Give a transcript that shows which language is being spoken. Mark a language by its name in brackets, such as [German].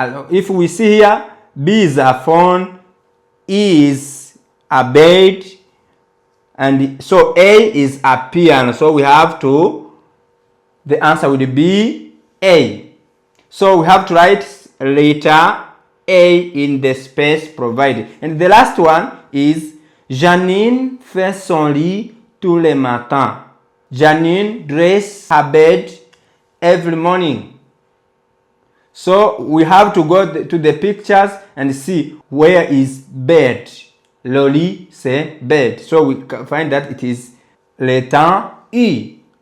[English] If we see here, B is a phone, E is a bed, and so A is a piano. So we have to, the answer would be A. So we have to write letter A in the space provided. And the last one is [French] Janine fait son lit tous les matins. [English] Janine dresses her bed every morning. So we have to go to the pictures and see where is bed. [French] Le lit, c'est [English] bed. So we find that it is letter E.